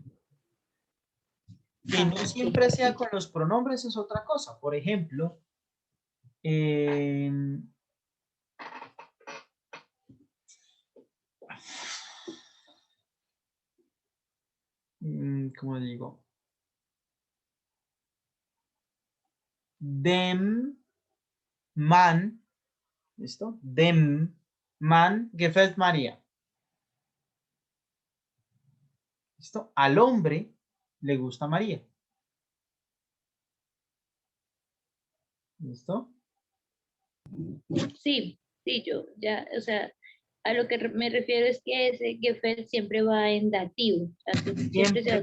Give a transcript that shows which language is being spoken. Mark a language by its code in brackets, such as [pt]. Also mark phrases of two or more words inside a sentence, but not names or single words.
[es] Que no Ok, siempre sea sí. con los pronombres es otra cosa. Por ejemplo, ¿cómo digo? [de] Dem man, ¿listo? Dem man gefällt María. ¿Listo? [es] Al hombre le gusta María. ¿Listo? Sí, sí, yo ya, o sea, a lo que me refiero es que ese Gefe siempre va en dativo, o sea, siempre se va a